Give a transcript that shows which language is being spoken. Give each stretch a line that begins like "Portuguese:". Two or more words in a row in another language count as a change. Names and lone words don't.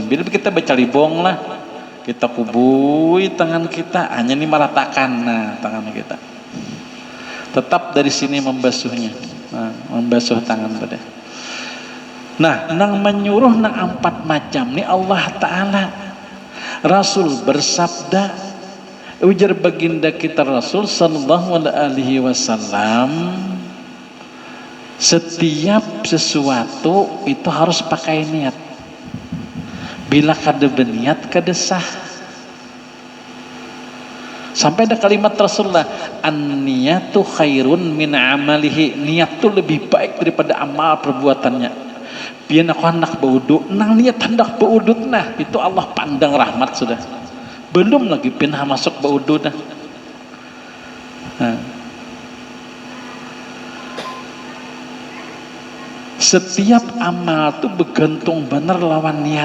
Banjar: Bila kita baca libong lah. Kita kubui tangan kita, hanya ini meratakan nah tangan kita. Tetap dari sini membasuhnya. Nah, membasuh tangan pada. Nah, nang menyuruh nang 4 macam ni
Arabic: الله تعالى.
Banjar: Rasul bersabda, ujar baginda kita Rasul
Arabic: صلى الله عليه وسلم,
Banjar: setiap sesuatu itu harus pakai niat. Bila kada berniat kada sah. Sampai ada kalimat Rasulullah,
Arabic: النية خير من عمله.
Banjar: Niat itu lebih baik daripada amal perbuatannya. Biar aku hendak berwudu, nang niat hendak berwudu nah, itu Allah pandang rahmat sudah. Belum lagi pindah masuk berwudu dah. Nah. Setiap amal itu bergantung benar lawan niat.